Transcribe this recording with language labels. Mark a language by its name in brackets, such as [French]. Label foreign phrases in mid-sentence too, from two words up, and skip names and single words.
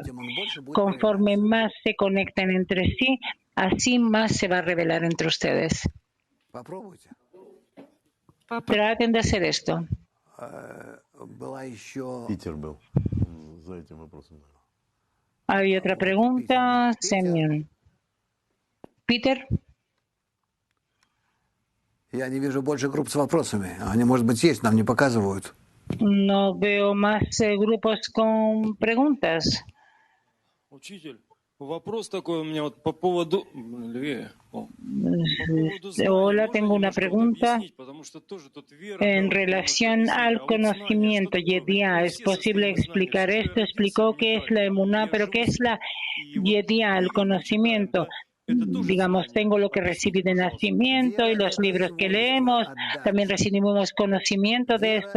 [Spanish] Conforme más se conecten entre sí, así más se va a revelar entre ustedes. Traten de hacer esto. Hay otra pregunta, Semyon. Peter. [Russian] Я не вижу больше групп с вопросами. Они, может быть, есть, нам не показывают. [Spanish] No veo más grupos con preguntas. [Russian] Учитель, вопрос такой у меня вот по поводу... [Spanish] Hola, tengo una pregunta en relación al conocimiento Yediá. ¿Es posible explicar esto? Explicó qué es la emuná, pero ¿qué es la Yediá, el conocimiento? Digamos, tengo lo que recibí de nacimiento y los libros que leemos, también recibimos conocimiento de esto.